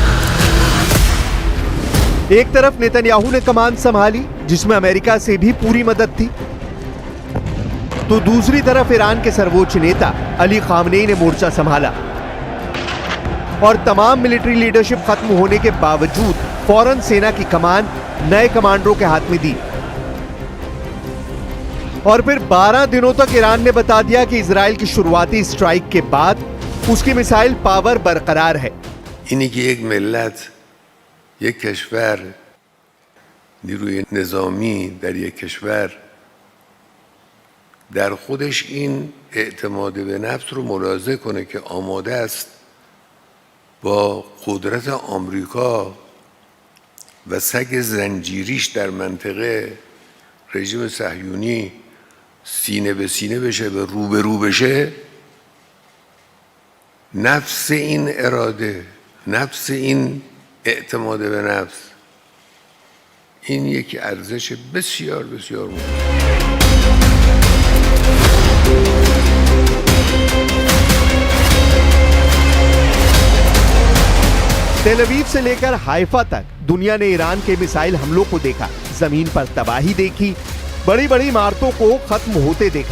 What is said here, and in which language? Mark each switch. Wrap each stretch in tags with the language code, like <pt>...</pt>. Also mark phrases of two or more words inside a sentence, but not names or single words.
<hi>एक तरफ नेतन्याहू ने कमान संभाली, जिसमें अमेरिका से भी पूरी मदद थी, तो दूसरी तरफ ईरान के सर्वोच्च नेता अली खामनेई ने मोर्चा संभाला और तमाम</hi> <en>military leadership</en> <hi>खत्म होने के बावजूद फौरन सेना की कमान नए कमांडरों के हाथ में दी। और फिर 12 दिनों तक ईरान ने बता दिया कि इजराइल की शुरुआती स्ट्राइक के बाद उसकी</hi> <en>missile power</en> <hi>बरकरार है।</hi> <fa>اینی که یک ملت، یک کشور، نیروی نظامی در یک کشور در خودش این اعتماد به نفس رو ملاحظه کنه که آماده است با قدرت آمریکا و سگ زنجیریش در منطقه رژیم صهیونی سینه به سینه بشه و رو به رو بشه، نفس این اراده، نفس این اعتماد به نفس، این یک ارزش بسیار بسیار مهم.</fa> <hi>तेल अवीव से लेकर हाइफा तक दुनिया ने ईरान के मिसाइल हमलों को देखा, जमीन पर तबाही देखी, बड़ी बड़ी इमारतों को खत्म होते देखा।</hi>